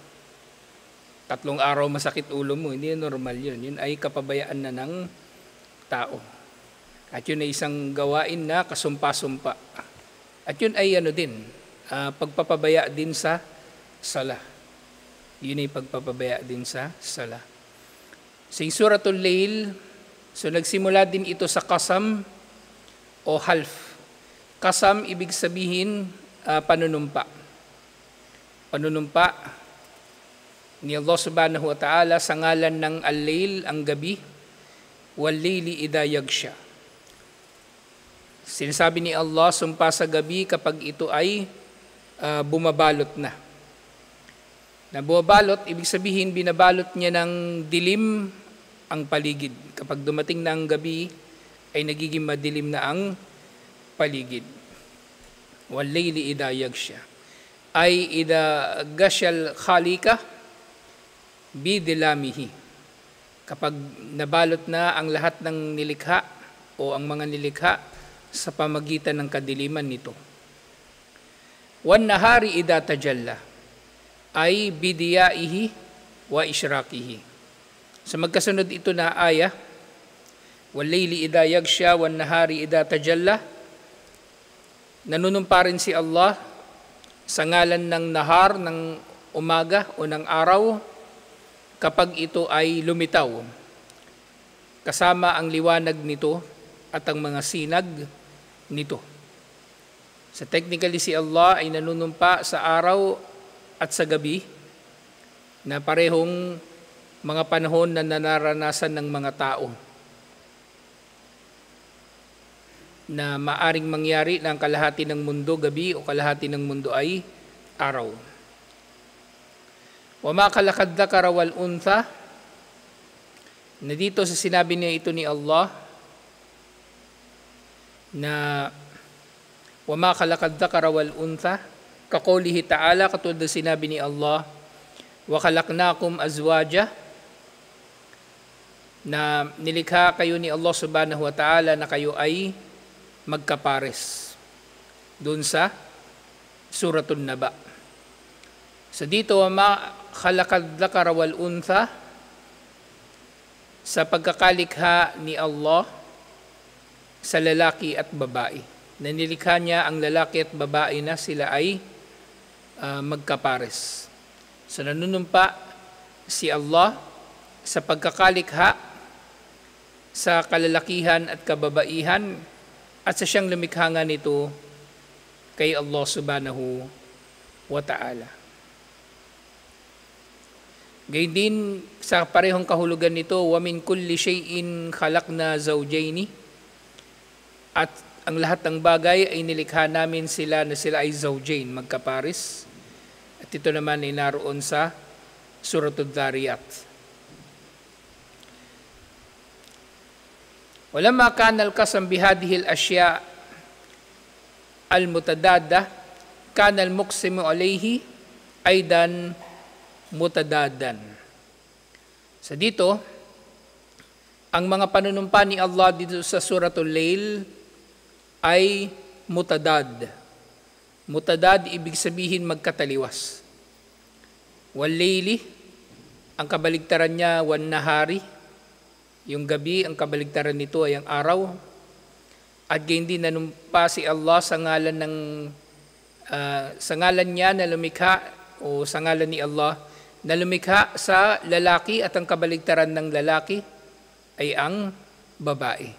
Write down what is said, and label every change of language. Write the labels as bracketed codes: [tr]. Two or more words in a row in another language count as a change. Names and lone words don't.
[tl] 3 araw masakit ulo mo, hindi normal yun. Yun ay kapabayaan na ng tao. At yun ay isang gawain na kasumpa-sumpa. At yun ay pagpapabaya din sa sala. Yun ay pagpapabaya din sa sala. Sa Suratul Lail, so nagsimula din ito sa qasam o half. Qasam, ibig sabihin panunumpa. Panunumpa ni Allah [ar] سبحانه وتعالى [tl] sa ngalan ng al-Lail, ang gabi, [ar] والليل إذا يغشى. [tl] Sinasabi ni Allah, sumpa sa gabi kapag ito ay bumabalot na. Na bumabalot, ibig sabihin binabalot niya ng dilim ang paligid. Kapag dumating na ang gabi, ay nagiging madilim na ang paligid. [ar] والليل إذا يغشى. أي إذا غشي الخلائق بظلامه. [tl] Kapag nabalot na ang lahat ng nilikha o ang mga nilikha sa pamagitan ng kadiliman nito. [ar] والنهار إذا تجلى. أي بضيائه وإشراقه. [tl] So magkasunod ito na aya, [ar] والليل إذا يغشى والنهار إذا تجلى. [tl] Nanunumpa rin si Allah sa ngalan ng nahar, ng umaga o ng araw, kapag ito ay lumitaw, kasama ang liwanag nito at ang mga sinag nito. [en] So technically [tl] si Allah ay nanunumpa sa araw at sa gabi na parehong mga panahon na nararanasan ng mga tao na maaring mangyari ng kalahati ng mundo gabi o kalahati ng mundo ay araw. [ar] وما خلق الذكر والأنثى, [tl] na dito sa sinabi niya ito ni Allah na [ar] وما خلق الذكر والأنثى كقوله تعالى, [tl] katulad ng sinabi ni Allah, [ar] وخلقناكم أزواجا, [tl] na nilikha kayo ni Allah [ar] سبحانه وتعالى [tl] na kayo ay magkapares. Doon sa Suratul Naba. So dito, [ar] وما خلق الذكر والأنثى, [tl] sa pagkakalikha ni Allah sa lalaki at babae. Na nilikha niya ang lalaki at babae na sila ay magkapares. So nanunumpa si Allah sa pagkakalikha sa kalalakihan at kababaihan at sa siyang lumikha nga nito kay Allah [ar] سبحانه وتعالى. [tl] Gayun din sa parehong kahulugan nito, [ar] ومن كل شيء خلقنا زوجين, [tl] at ang lahat ng bagay ay nilikha namin sila na sila ay zawjain, magkaparis. At ito naman ay naroon sa Suratul Dhariyat. [ar] ولما كان القسم بهذه الأشياء المتضادة كان المقسم عليه أيضا متضادا. [tl] So dito, ang mga panunumpa ni Allah dito sa Suratul Lail ay mutadad. Mutadad, ibig sabihin magkataliwas. [ar] والليل, [tl] ang kabaligtaran niya, [ar] والنهار. [tl] Yung gabi, ang kabaligtaran nito ay ang araw. At gayon din nanumpa si Allah sa ngalan niya na lumikha, o sa ngalan ni Allah na lumikha sa lalaki, at ang kabaligtaran ng lalaki ay ang babae.